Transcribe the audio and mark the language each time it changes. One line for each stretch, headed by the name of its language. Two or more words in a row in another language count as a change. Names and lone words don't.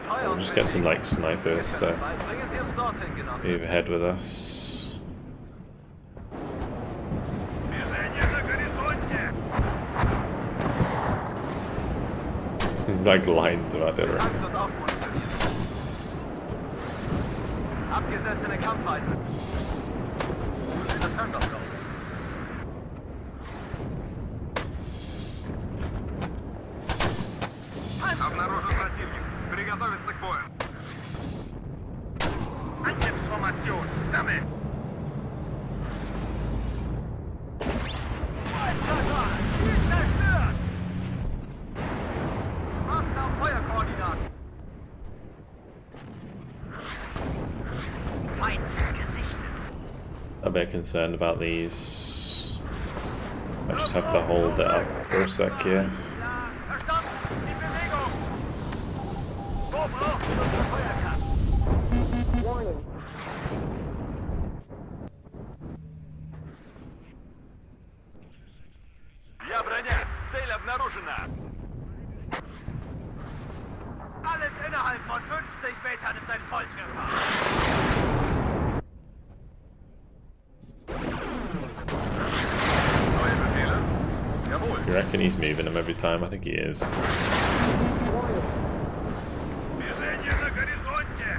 English: We'll just get some like snipers to
German: Bringen Sie uns dorthin, Genosse.
English: move ahead with us. There's like lines of artillery.
German: Tanks und aufmunitioniert. Abgesessene Kampfweise. Das kann doch noch.
Russian: Обнаружен противник. Приготовиться к бою.
German: Angriffsformation. Sammeln. Ziel zerstört! Achten auf Feuerkoordinaten. Feind gesichtet.
English: A bit concerned about these. I just have to hold it up for a sec here.
German: Ja, verstanden! Die Bewegung! Wo braucht ihr unsere Feuerkraft?
English: Warning.
Russian: Я броня. Цель обнаружена.
German: Alles innerhalb von 50 Metern ist ein Volltreffer. Neue Befehle? Jawohl.
English: You reckon he's moving them every time? I think he is. Warning.
Russian: Движение на горизонте.